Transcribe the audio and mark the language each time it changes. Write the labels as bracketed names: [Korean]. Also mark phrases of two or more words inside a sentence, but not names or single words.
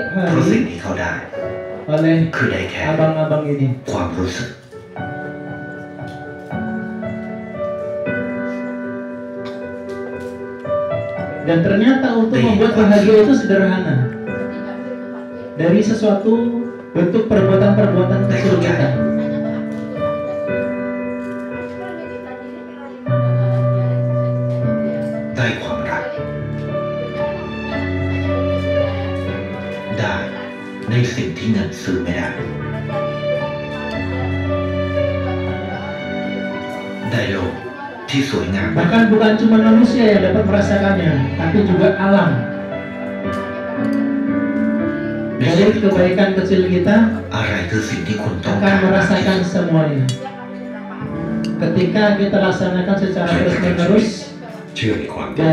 [Thai] เพราะสิ่ง [Indonesian] hari [Thai] ที่เขาได้ [Indonesian] oleh [Thai] คือได้แค่ [Indonesian] abang-abang ini. [Thai] ความรู้สึก [Indonesian] Dan ternyata untuk membuat bahagia itu sederhana. Dari sesuatu bentuk perbuatan-perbuatan kecil kita. [Thai] ได้ความรัก ได้ในสิ่งที่เงินซื้อไม่ได้ ได้โลกที่สวยงาม [Indonesian] Bahkan bukan cuma manusia yang dapat merasakannya, tapi juga alam. [Thai] ใน [Indonesian] Dari [Thai] ชีวิตคุณ [Indonesian] kebaikan kecil kita [Thai] อะไรคือสิ่งที่คุณต้อง [Indonesian] akan [Thai] การมากที่ [Indonesian] merasakan [Thai] สุด [Indonesian] semuanya. Ketika kita laksanakan secara terus-menerus [Thai] เชื่อในความดี